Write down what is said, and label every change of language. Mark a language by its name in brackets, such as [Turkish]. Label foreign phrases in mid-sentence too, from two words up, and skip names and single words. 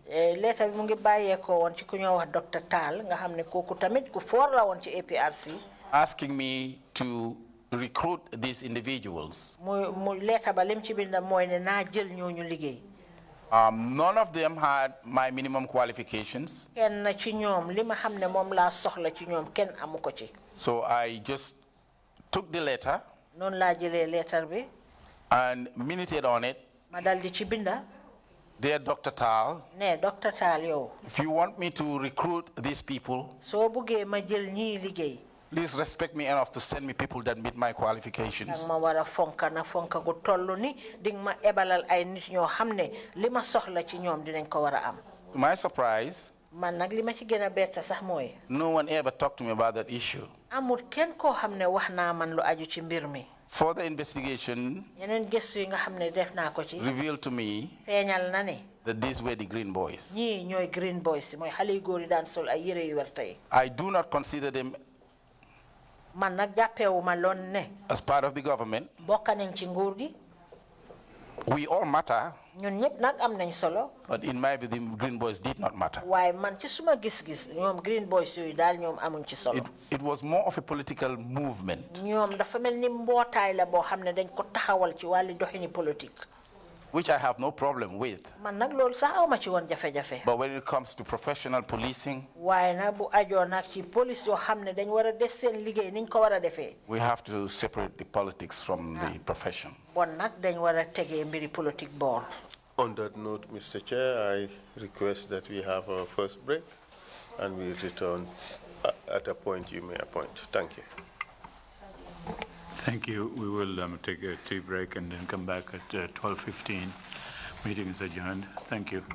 [Wolof] Letter bi mu ngi bàyyeekoo woon ci ku ñoo wax Dr. Tall nga xam ne kooku tamit ku foor la woon ci APRC. [English] Asking me to recruit these individuals. [Wolof] mu letter ba lim ci binda mooy ne naa jël ñooñu liggéey. [English] None of them had my minimum qualifications. [Wolof] Kenn ci ñoom li ma xam ne moom laa soxla ci ñoom kenn amu ko ci. [English] So I just took the letter [Wolof] noonu laa jëlee letter bi. [English] and minuted on it. [Wolof] Ma dal di ci binda. [English] Dear Dr. Tal, [Wolof] ne Dr. Tal yow. [English] if you want me to recruit these people, [Wolof] soo buggee ma jël ñii liggéey. [English] please respect me enough to send me people that meet my qualifications. [Wolof] ma war a fonka na fonka gu toll ni di ma ebalal ay nit ñoo xam ne li ma soxla ci ñoom dinañ ko war a am. [English] To my surprise, [Wolof] man nag li ma ci gën a bett sax mooy. [English] no one ever talked to me about that issue. [Wolof] amul kenn koo xam ne wax naa man lu aju ci mbir mi. [English] Further investigation [Wolof] yeneen gëstu yi nga xam ne def naa ko ci. [English] revealed to me [Wolof] feeñal na ne. [English] that these were the Green Boys. [Wolof] ñii ñooy Green Boys mooy xale yu góor yi daan sol ay yére yu werta yi. [English] I do not consider them [Wolof] man nag jàppeewu ma loon ne. [English] as part of the government. [Wolof] bokk nañ ci nguur gi. [English] We all matter. [Wolof] ñun ñëpp nag am nañ solo. [English] But in my view, the Green Boys did not matter. [Wolof] waaye man ci suma gis-gis ñoom Green Boys yooyu daal ñoom amuñ ci solo. [English] It was more of a political movement. [Wolof] ñoom dafa mel ni mbootaay la boo xam ne dañ ko taxawal ci wàllu doxini politique. [English] Which I have no problem with. [Wolof] man nag loolu sax awma ci woon jafe-jafe. [English] But when it comes to professional policing, [Wolof] waaye nag bu ajoo nag ci police yoo xam ne dañ war a def seen liggéey niñ ko war a defee. [English] we have to separate the politics from the profession. [Wolof] bon nag dañ war a tegee mbiri politique boor. [English] On that note, Mr. Chair, I request that we have our first break and we return at a point you may appoint. Thank you. Thank you. We will take a tea break and then come back at 12:15. Meeting is adjourned. Thank you.